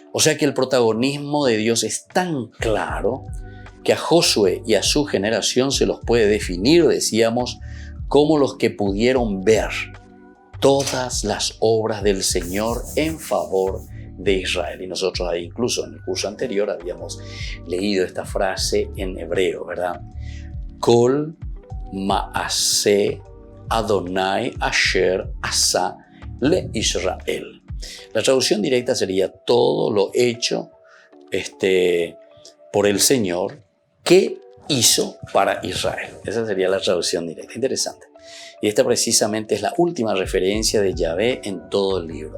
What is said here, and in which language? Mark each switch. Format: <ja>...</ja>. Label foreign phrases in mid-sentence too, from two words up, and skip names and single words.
<es>O sea que el protagonismo de Dios es tan claro que a Josué y a su generación se los puede definir, decíamos, como los que pudieron ver todas las obras del Señor en favor de Israel. Y nosotros ahí incluso en el curso anterior habíamos leído esta frase en hebreo, ¿verdad?</es> <he>Kol ma'aseh Adonai asher asa le Israel.</he> <es>La traducción directa sería todo lo hecho por el Señor que hizo para Israel. Esa sería la traducción directa. Interesante. Y esta precisamente es la última referencia de Yahvé en todo el libro.</es>